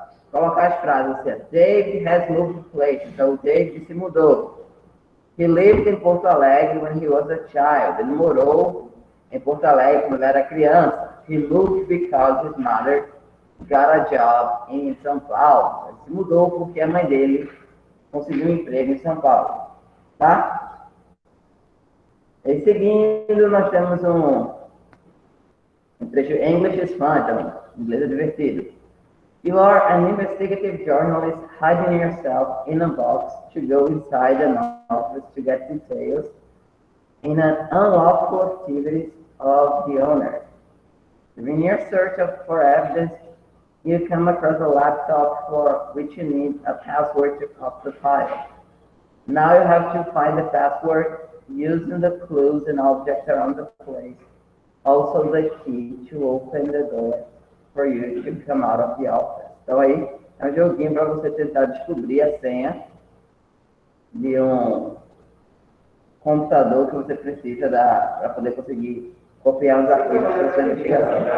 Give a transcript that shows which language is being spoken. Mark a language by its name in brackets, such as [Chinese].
[Portuguese] Colocar as frases assim. [English] Dave has moved places. [Portuguese] Então, o Dave se mudou. [English] He lived in Porto Alegre when he was a child. [Portuguese] Ele morou em Porto Alegre quando ele era criança. [English] He moved because his mother got a job in São Paulo. [Portuguese] Ele se mudou porque a mãe dele conseguiu um emprego em São Paulo. Tá? E seguindo, nós temos um trecho [English] English is fun, [Portuguese] então, inglês é divertido. [English] You are an investigative journalist hiding yourself in a box to go inside an office to get details in an unlawful activities of the owner. In your search for evidence, you come across a laptop for which you need a password to copy the file. Now you have to find the password using the clues and objects around the place. Also the key to open the door for you to come out of the office. [Portuguese] Então aí é um joguinho para você tentar descobrir a senha de um computador que você precisa para poder conseguir copiar os arquivos para sua investigação.